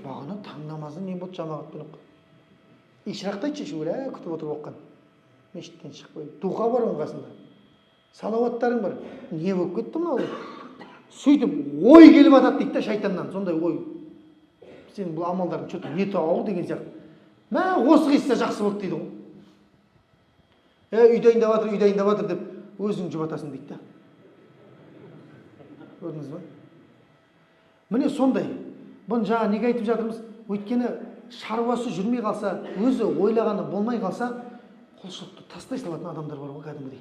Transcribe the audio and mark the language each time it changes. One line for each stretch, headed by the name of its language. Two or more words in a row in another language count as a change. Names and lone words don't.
Kazakh: Бағана таң намазы не болды жамағатпен оқып. Ишрақты айтшы шөлә күтіп отырып оққан. Мешіттен шығып қойып. Духа бар оның қасында. Салауаттарың бар. Не болып кетті мынау? Сөйтіп ой келіп жатады дейді да шайтаннан. Сондай ой. Сен бұл амалдарың
Russian: что-то не то
Kazakh: деген сияқты. Мә осы қиса жақсы болды дейді ғой. Үй дайындап жатыр деп өзің жұбатасың дейді да. Көрдіңіз ба? Міне сондай. Бұны жаңа неге айтып жатырмыз? Өйткені шаруасы жүрмей қалса, өзі ойлағаны болмай қалса, құлшылықты тастай салатын адамдар бар ғой кәдімгідей.